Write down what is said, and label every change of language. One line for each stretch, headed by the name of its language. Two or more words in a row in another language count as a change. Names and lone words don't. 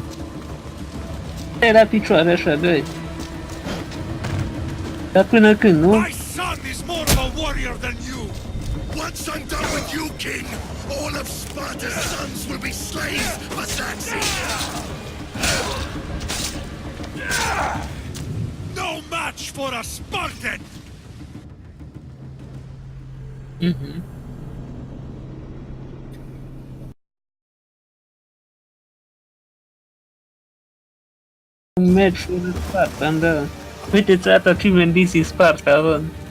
Romanian: E la picioare, așa, dă-i. Dar până când, nu?
English: My son is more of a warrior than you. Once I'm done with you, king, all of Sparta's sons will be slaves for Xerxes. No match for a Spartan.
Romanian: Un match cu Sparta, da. Uite, ți-a dat achievement DC Sparta, văd.